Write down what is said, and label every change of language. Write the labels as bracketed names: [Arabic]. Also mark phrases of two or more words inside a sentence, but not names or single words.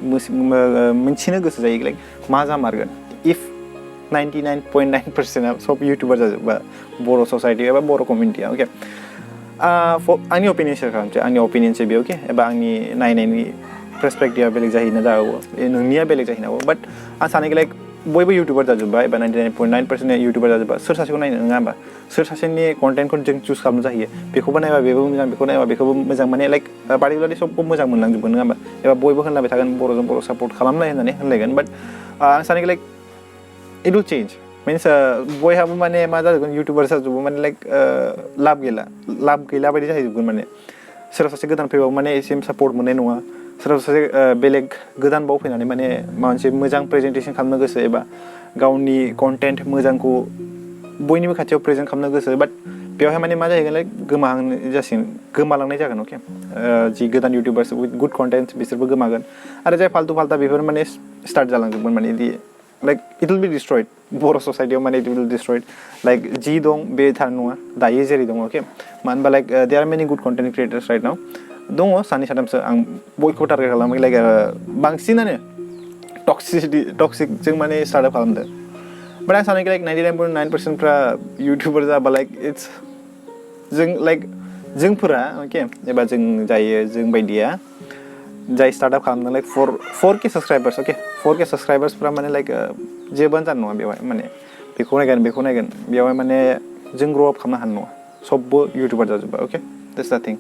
[Bodo] मोनथिनो गोसो जायो लाइक मा जामारगोन इफ 99.9% सब इउटुबार जाजोबा बर' ससाइटि एबा बर' कमिउनिटिया अके आंनि [English] opinion share [Bodo] खालामसै आंनि अपिनियनसै बे अके एबा आंनि नायनायनि पार्सपेक्टिभा बेलेग जाहैनो जागौ नोंनिया बेलेग जाहैनो हागौ बाट आं सानो कि लाइक बयबो इउटुबार जाजोब्बाय एबा 99.9% इउटुबार जाजोब्बाय सोर सासेखौ नायनो नङा होमबा सोर सासेनि कन्टेन्टखौ जों चुज खालामनो जाहैयो बेखौबो नायबा बेबो मोजां बेखौ नायबा बेखौबो मोजां माने लाइक पार्टिकुलारलि सबखौ मोजां मोनलांजोबगोन नङा होमबा एबा बयबो होनलायबाय थागोन बर'जों बर' सापर्ट खालामलाय होननानै होनलायगोन बाट आं सानो [English] like it will change means [Bodo] बयहाबो माने मा जाजोबगोन इउटुबार जाजोबो माने लाइक लाब गैला बायदि जाहैजोबगोन माने सोरबा सासे गोदान फैबाबो माने एसे सापर्ट मोननाय नङा सोरबा सासे बेलेग गोदान बाव फैनानै माने माबा मोनसे मोजां प्रेजेन्टेसन खालामनो गोसो एबा गावनि कन्टेन्ट मोजांखौ बयनिबो खाथियाव प्रेजेन्ट खालामनो गोसो बाट बेवहाय माने मा जाहैगोन लाइक गोमालांनाय जागोन अके जि गोदान [English] youtubers with good content [Bodo] बिसोरबो गोमागोन आरो जाय फाल्तु फाल्ता बेफोर माने स्टार्ट जालांजोबगोन माने इदि लाइक [English] it will be destroyed [Bodo] बर' ससाइटियाव माने [English] it will destroyed [Bodo] लाइक जि दं बे थार नङा दायो जेरै दं अके मानो होनबा [English] like they are many good content creators right now [Bodo] दङ सानै साथामसो आं बयखौबो टारगेट खालामो लाइक बांसिनानो टक्सिकजों माने स्टार्टआप खालामदों बाट आं सानो लाइक 99.9%फ्रा इउटुबार जाबा लाइक इट्स जों लाइक जोंफोरा अके एबा जों बायदिया जाय स्टार्टआप खालामदों लाइक 4K साबस्क्राइबार्स अके 4K साबस्क्राइबार्सफ्रा माने लाइक जेबोआनो जानाय नङा बेवहाय माने बेखौ नायगोन बेवहाय माने जों [English] grow up [Bodo] खालामनो हानाय नङा सबबो इउटुबार जाजोब्बाय अके [English] that's the thing